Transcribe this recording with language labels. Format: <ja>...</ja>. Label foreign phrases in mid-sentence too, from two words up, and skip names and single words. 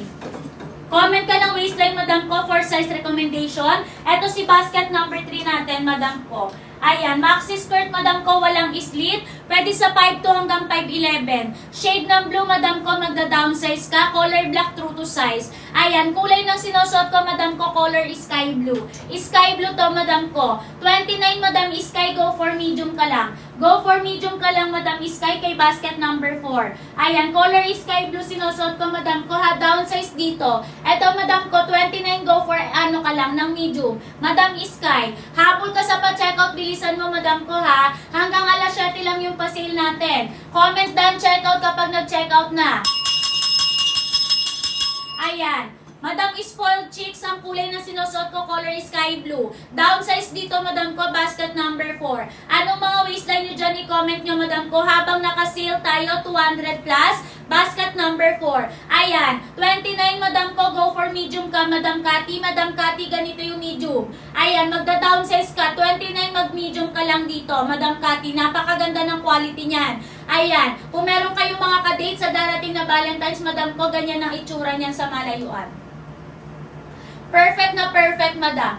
<tl>Comment ka ng waistline, madam ko,</tl> <en>for size recommendation.</en> <tl>Ito si basket number 3 natin, madam ko. Ayan,</tl> <en>maxi skirt,</en> <tl>madam ko, walang slit. Pwede sa 5'2 hanggang 5'11. Shade ng blue, madam ko, magda-downsize ka.</tl> <en>Color black, true to size.</en> <tl>Ayan, kulay ng sinusuot ko, madam ko,</tl> <en>color sky blue. Sky blue</en> <tl>to, madam ko. 29, madam Sky,</tl> <en>go for medium</en> <tl>ka lang.</tl> <en>Go for medium</en> <tl>ka lang, madam Sky, kay basket number 4. Ayan,</tl> <en>color sky blue,</en> <tl>sinusuot ko, madam ko, ha, downsize dito. Eto, madam ko, 29,</tl> <en>go for</en> <tl>ano ka lang, ng medium. Madam Sky, habol ka sa pa-checkout, bilisan mo, madam ko, ha. Hanggang alas 7 lang yung pa-sale natin.</tl> <en>Comment down,</en> <tl>checkout kapag nag-checkout na. Ayan. Madam Spoiled Chicks, ang kulay na sinusuot ko,</tl> <en>color sky blue.</en> <tl>Downsize dito, madam ko, basket number 4. Anong mga waistline nyo dyan, i-comment nyo, madam ko, habang naka-sale tayo, 200 plus, basket number 4. Ayan, 29, madam ko,</tl> <en>go for medium</en> <tl>ka, madam Cathy. Madam Cathy, ganito yung medium. Ayan, magda-downsize ka, 29, mag-medium ka lang dito, madam Cathy. Napakaganda ng quality niyan. Ayan, kung meron kayong mga ka-date sa darating na Valentine's, madam ko, ganyan ang itsura niyan sa malayuan. Perfect na perfect, madam.</tl>